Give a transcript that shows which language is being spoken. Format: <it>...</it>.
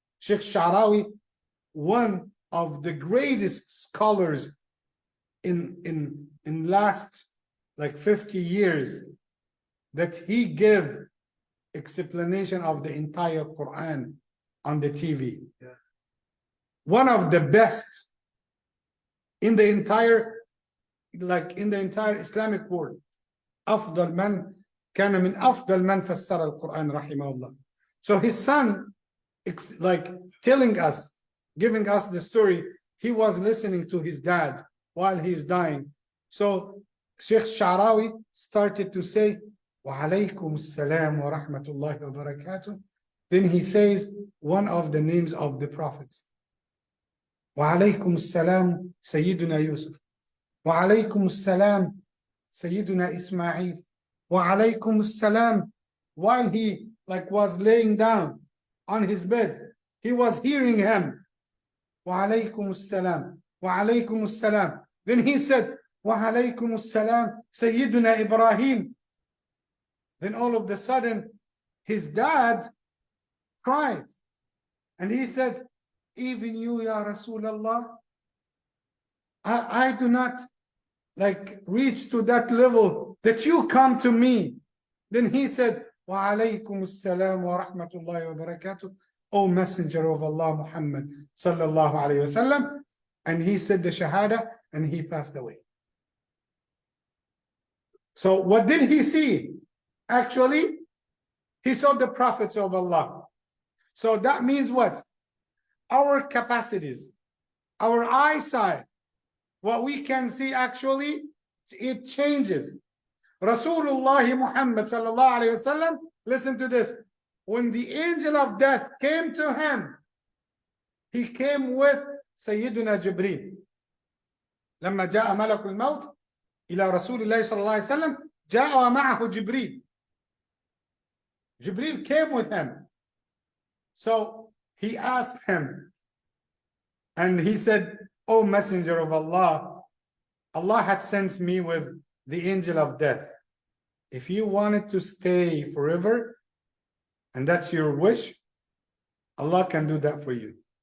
<en>Sheikh Sha'rawi, one of the greatest scholars in last like 50 years, that he gave explanation of the entire Quran on the TV. Yeah. One of the best in the entire Islamic world.</en> <ar>أفضل من كان من أفضل من فسر القرآن رحمه الله.</ar> <en>So his son, like telling us, giving us the story, he was listening to his dad while he's dying. So Sheikh Sha'rawi started to say,</en> <ar>وَعَلَيْكُمُ السَّلَامُ وَرَحْمَةُ اللَّهِ وَبَرَكَاتُهُ.</ar> <en>Then he says one of the names of the prophets.</en> <ar>وَعَلَيْكُمُ السَّلَامُ سَيِّدُنَا يُوسُف. وَعَلَيْكُمُ السَّلَامُ سَيِّدُنَا إِسْمَاعِيل. وَعَلَيْكُمُ السَّلَامُ.</ar> <en>While he was laying down on his bed, he was hearing him.</en> <ar>وَعَلَيْكُمُ السَّلَامُ. وَعَلَيْكُمُ السَّلَامُ.</ar> <en>Then he said,</en> <ar>وَعَلَيْكُمُ السَّلَامُ سَيِّدُنَا إِبْرَاهِيم.</ar> <en>Then all of a sudden, his dad cried. And he said, even you, Ya Rasulullah, I do not reach to that level that you come to me. Then he said,</en> <ar>وَعَلَيْكُمُ السَّلَامُ وَرَحْمَةُ اللَّهِ وَبَرَكَاتُهُ.</ar> <en>O Messenger of Allah Muhammad sallallahu alayhi wasallam. And he said the Shahada, and he passed away. So what did he see? Actually, he saw the prophets of Allah. So that means what? Our capacities, our eyesight, what we can see actually, it changes. Rasulullah Muhammad sallallahu alayhi wasallam, listen to this. When the angel of death came to him, he came with Sayyiduna Jibreel.</en> <ar>لما جاء ملك الموت إلى رسول الله صلى الله عليه وسلم جاء ومعه جبريل.</ar> <en>Jibril came with him. So he asked him, and he said, "O Messenger of Allah, Allah had sent me with the angel of death. If you wanted to stay forever, and that's your wish, Allah can do that for you.</en>